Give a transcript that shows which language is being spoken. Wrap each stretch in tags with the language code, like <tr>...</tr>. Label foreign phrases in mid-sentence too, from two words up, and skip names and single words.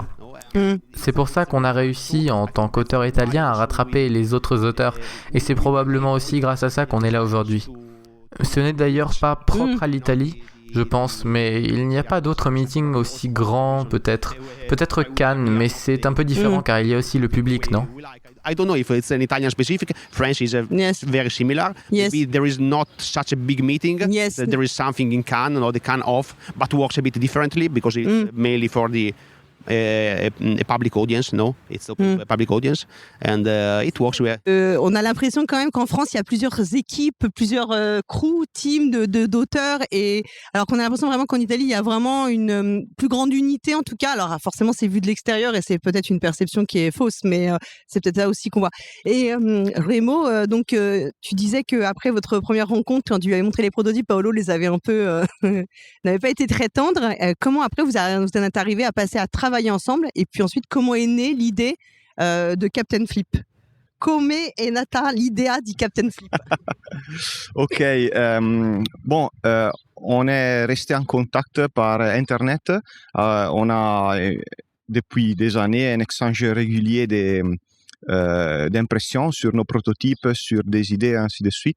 <fr>C'est pour ça qu'on a réussi, en tant qu'auteur italien, à rattraper les autres auteurs, et c'est probablement aussi grâce à ça qu'on est là aujourd'hui. Ce n'est d'ailleurs pas propre à l'Italie, je pense, mais il n'y a pas d'autres meetings aussi grands, peut-être Cannes, mais c'est un peu différent car il y a aussi le public, non?</fr> <en>I don't know if it's an Italian specific. French is very similar. Yes. Maybe there is not such a big meeting. Yes. There is something in Cannes, the Cannes off, but works a bit differently because it's mainly for the a public audience, it's open to a public audience, and it works well.</en> <fr>On a l'impression quand même qu'en France, il y a plusieurs équipes, plusieurs crews, teams d'auteurs, et alors qu'on a l'impression vraiment qu'en Italie, il y a vraiment une plus grande unité en tout cas. Alors forcément, c'est vu de l'extérieur et c'est peut-être une perception qui est fausse, mais c'est peut-être ça aussi qu'on voit. Et Remo, donc tu disais qu'après votre première rencontre, quand tu lui avais montré les prototypes, Paolo les avait un peu n'avait pas été très tendres. Comment après vous en êtes arrivé à passer à travailler ensemble, et puis ensuite comment est née l'idée de Captain Flip?</fr> <it>Come è nata l'idea di Captain Flip?</it> <fr>Ok, on est resté en contact par Internet. On a depuis des années un échange régulier d'impressions sur nos prototypes, sur des idées, ainsi de suite.</fr>